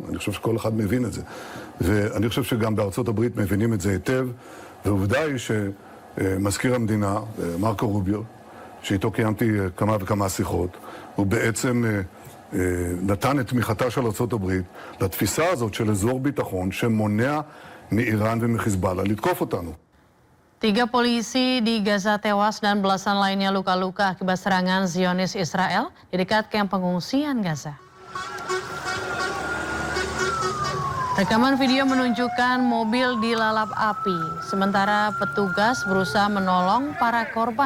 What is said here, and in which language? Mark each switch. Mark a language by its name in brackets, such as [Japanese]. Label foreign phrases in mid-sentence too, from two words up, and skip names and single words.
[Hebrew] אני חושב שכל אחד מבין את זה. ואני חושב שגם בארצות הברית מבינים את זה היטב, ועובדה היא שמזכיר המדינה, מרקו רוביו, שאיתו קיימתי כמה וכמה שיחות, הוא בעצם נתן את תמיכתה של ארצות הברית לתפיסה הזאת של אזור ביטחון שמונע מאיראן ומחיזבאללה לתקוף אותנו. [Indonesian] 3 polisi di Gaza tewas dan belasan lainnya luka-luka akibat serangan Zionis Israel di dekat kamp pengungsian Gaza. Rekaman video menunjukkan mobil dilalap api, sementara petugas berusaha menolong para korban.